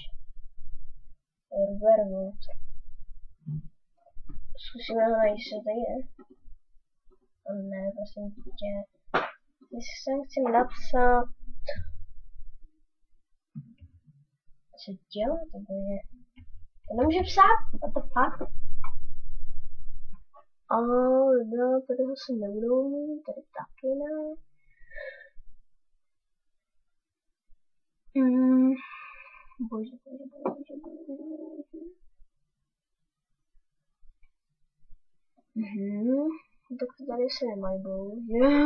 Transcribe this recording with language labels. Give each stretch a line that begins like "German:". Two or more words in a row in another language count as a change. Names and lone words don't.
English: Werewolf.
Czech: Zkusíme ho najít, co tady je. Ne, prosím tě. Jestli sem chci napsat... Co dělá to boje? To nemůže psát?
English: What the fuck?
Czech: No, tady ho se nebudou mít, tady taky ne. Bože. Tak to tady se nemají bohužel.